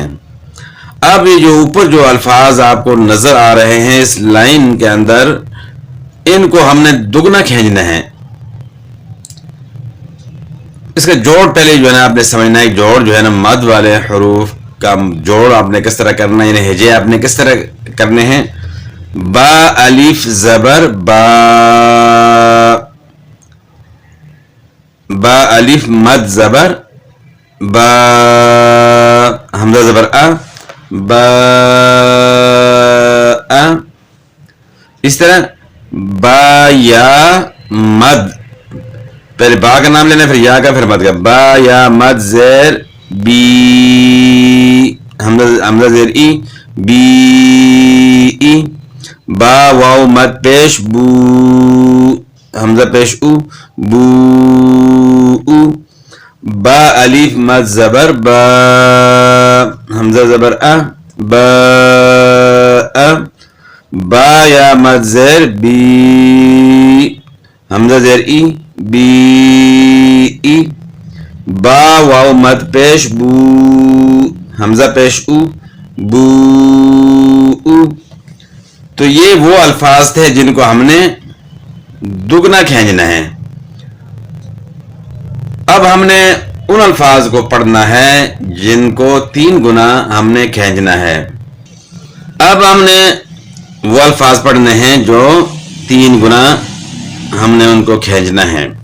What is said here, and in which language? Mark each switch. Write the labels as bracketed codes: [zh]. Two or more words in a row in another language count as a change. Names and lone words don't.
[ur] اب یہ جو اوپر جو الفاظ آپ کو نظر آ رہے ہیں اس لائن کے اندر، ان کو ہم نے دگنا کھینچنا ہے. اس کا جوڑ پہلے جو ہے نا آپ نے سمجھنا ہے. جوڑ جو ہے نا مد والے حروف کا جوڑ آپ نے کس طرح کرنا ہے، یعنی ہجے آپ نے کس طرح کرنے ہیں. با الف زبر با، با الف مد زبر با، حمزہ زبر ا با ا. اس طرح با یا مد، پہلے با کا نام لینا، پھر یا کا، پھر مد کا. با یا مد زیر بی، حمزہ زیر ای بی ای. با واو مد پیش بو، حمزہ پیش او بو او. با الف مد زبر با، حمزہ زبر ا با ا. با یا مد زیر بی، حمزہ زیر ای بی ای. با واو مد پیش بو، حمزہ پیش او بو او. تو یہ وہ الفاظ تھے جن کو ہم نے دگنا کھینچنا ہے. اب ہم نے ان الفاظ کو پڑھنا ہے جن کو 3 گنا ہم نے کھینچنا ہے. اب ہم نے وہ الفاظ پڑھنے ہیں جو 3 گنا ہم نے ان کو کھینچنا ہے.